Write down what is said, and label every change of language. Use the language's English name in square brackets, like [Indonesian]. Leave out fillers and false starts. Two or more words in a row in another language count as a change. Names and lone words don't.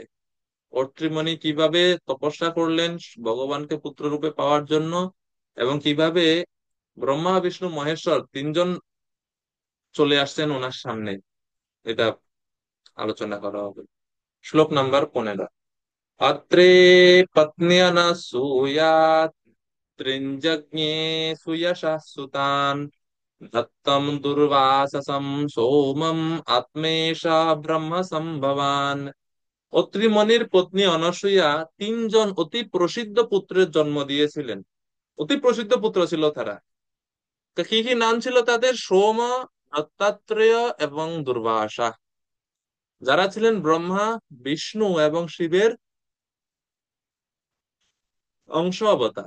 [Bangla] অত্রি মুনি কিভাবে তপস্যা করলেন ভগবানকে পুত্র রূপে পাওয়ার জন্য, এবং কিভাবে ব্রহ্মা বিষ্ণু মহেশ্বর 3 জন চলে আসছেন ওনার সামনে, এটা আলোচনা করা হবে। শ্লোক নাম্বার 15। [Sanskrit] अत्रे पत्न्यनसूयात् त्रिञ्जज्ञे सुयशः सुतान् दत्तं दुर्वाससं सोमम् आत्मेषा ब्रह्म সম্ভবান। [Bangla] অত্রি মুনির পত্নী অনসূয়া 3 জন অতি প্রসিদ্ধ পুত্রের জন্ম দিয়েছিলেন। অতি প্রসিদ্ধ পুত্র ছিল তারা। তো কি কি নাম ছিল তাদের? সোম, দত্তাত্রেয় এবং দুর্বাসা, যারা ছিলেন ব্রহ্মা, বিষ্ণু এবং শিবের অংশ অবতার।